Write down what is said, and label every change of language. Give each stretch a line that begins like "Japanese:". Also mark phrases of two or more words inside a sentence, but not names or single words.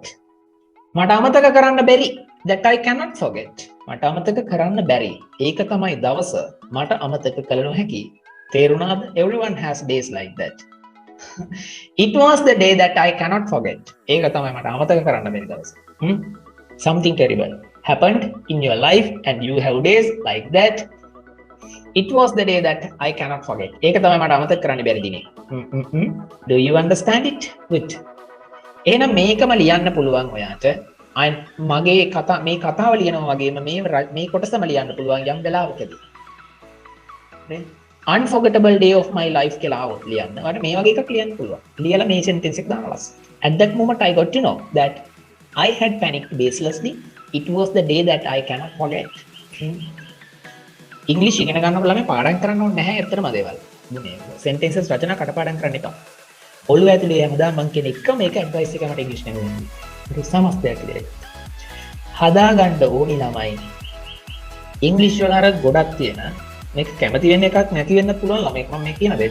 Sinhala: මට අමතක කරන්න බැරි.
English: That I cannot forget.
Sinhala: මට අමතක කරන්න බැරි. ඒක තමයි දවස මට අමතක කළ නොහැකි. තේරුණාද?
English: Everyone has days like that. It was the day that I cannot forget.
Sinhala: ඒක තමයි මට අමතක කරන්න බැරි දවස.
English: Something terrible happened in your life and you have days like that. It was the day that I cannot forget.
Sinhala: ඒක තමයි මට අමතක කරන්න බැරි දිනේ.
English: Do you understand it? Good.
Sinhala: එහෙනම් මේකම ලියන්න පුළුවන් ඔයාට. මගේ මේ කතාව ලියනවා වගේම මේ කොටසම ලියන්න පුළුවන් යම් වෙලාවකදී. නේ?
English: Unforgettable day of my life
Sinhala: කියලා આવොත් ලියන්න. ඔයාලට මේ වගේ එකක් ලියන්න පුළුවන්. ලියලා මේ sentence එක දාලා.
English: At that moment I got to know that I had panicked baselessly. It was the day that I cannot forget.
Sinhala: English ඉගෙන ගන්නකොට ළමයි පාඩම් කරන්න ඕනේ නැහැ ඇත්තටම දේවල්. මේ sentences රචනා කටපාඩම් කරන්න එපා. ඔළුව ඇතුලේ හැමදාම මම කියන එකම එක advice එක මට English නෙමෙයි දෙන්නේ. ඒක සමස්තයක් විදිහට. හදා ගන්න ඕනි ළමයි. English වල අර ගොඩක් තියෙන මේක කැමති වෙන්න එකක් නැති වෙන්න පුළුවන් ළමෙක් මම මේ කියන දෙයට.